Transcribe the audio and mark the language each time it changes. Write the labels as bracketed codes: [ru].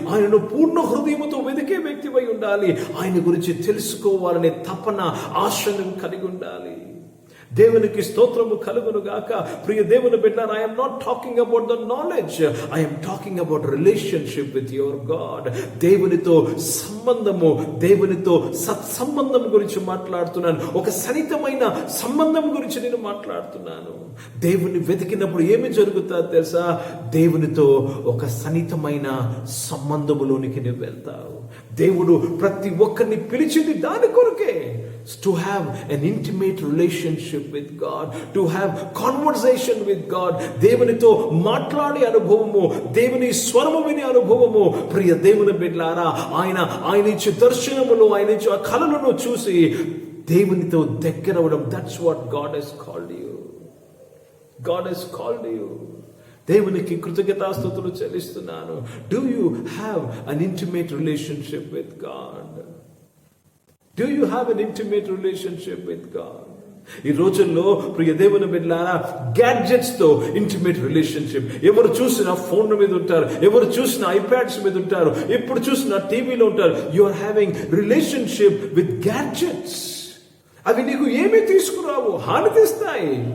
[te] ఆయనను పూర్ణ హృదయముతో వెతికే వ్యక్తివై ఉండాలి. ఆయన గురించి తెలుసుకోవాలనే తపన, ఆశను కలిగి ఉండాలి. దేవునికి స్తోత్రము కలుగును గాక. ప్రియ దేవుని బిడ్డలారా, [en] I am not talking about the knowledge, I am talking about relationship with your God. [te] దేవునితో సంబంధము, దేవునితో సత్సంబంధం గురించి మాట్లాడుతున్నాను. ఒక సన్నిహితమైన సంబంధం గురించి నేను మాట్లాడుతున్నాను. దేవుని వెతికినప్పుడు ఏమి జరుగుతుందో తెలుసా? దేవునితో ఒక సన్నిహితమైన సంబంధములోనికి నువ్వు వెళ్తావు. దేవుడు ప్రతి ఒక్కరిని పిలిచింది దాని కొరకే. [en] To have an intimate relationship with God, to have conversation with God. [te] దేవునితో మాట్లాడే అనుభవము, దేవుని స్వరము వినే అనుభవము. ప్రియ దేవుని బిడ్డలారా, ఆయన ఇచ్చే దర్శనములు, ఆయన ఇచ్చే కళలను చూసి దేవునితో దగ్గరవడం. [en] That's what God has called you. God has called you. [te] దేవునికి కృతజ్ఞతాస్తుతులు చెల్లిస్తున్నాను. [en] Do you have an intimate relationship with God? Do you have an intimate relationship with God? [te] ఈ రోజుల్లో ప్రియ దేవుని బిడ్డలారా, గ్యాడ్జెట్స్ తో ఇంటిమేట్ రిలేషన్షిప్. ఎవరు చూసినా ఫోన్ మీద ఉంటారు, ఎవరు చూసినా ఐప్యాడ్స్ మీద ఉంటారు, ఎప్పుడు చూసినా టీవీలో ఉంటారు. [en] You are having relationship with gadgets. [te] అవి నీకు ఏమీ తీసుకురావు, హాని తెస్తాయి.